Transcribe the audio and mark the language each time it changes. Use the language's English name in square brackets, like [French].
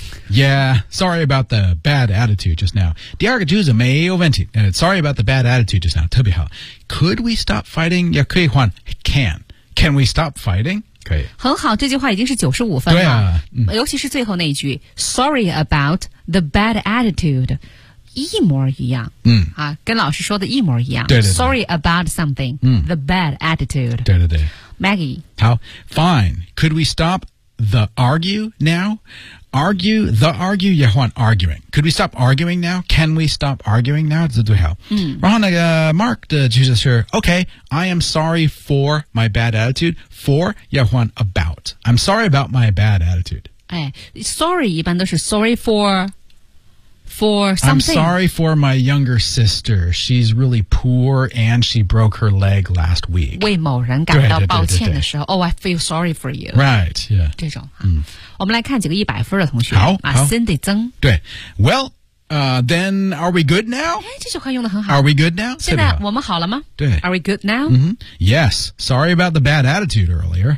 [English] Yeah, sorry about the bad attitude just now. Diarga Juza may oventi. Sorry about the bad attitude just now. [Chinese] 特别好 [English] Could we stop fighting? Yeah, [Chinese] 可以换 [English] Can. Can we stop fighting? [Chinese] 可以。很好这句话已经是95分了。对啊、嗯。尤其是最后那一句 [English] Sorry about the bad attitude. [Chinese] 一模一样、嗯啊、跟老师说的一模一样对对对 [English] Sorry about something、嗯、 The bad attitude [Chinese] 对对对 [English] Maggie [Chinese] 好 [English] Fine Could we stop the argue now? Argue The argue [Chinese] 也换 [English] arguing Could we stop arguing now? Can we stop arguing now? [Chinese] 这最好、嗯、 [English] 然后那个 Mark 的就是说 Okay I am sorry for my bad attitude For [Chinese] 也换 [English] about I'm sorry about my bad attitude、 [Chinese] 哎、Sorry 一般都是 [English] sorry for for something. I'm sorry for my younger sister. She's really poor and she broke her leg last week. [Chinese] 为某人感到抱歉的时候 [English] Oh, I feel sorry for you. Right, yeah. [Chinese] 这种、我们来看几个一百分的同学。好、 Cindy 曾。对。 [English] Well,then are we good now? [Chinese] 这句话用得很好。 [English] Are we good now? [Chinese] 现在我们好了吗？对。 [English] Are we good now?、 Yes. Sorry about the bad attitude earlier.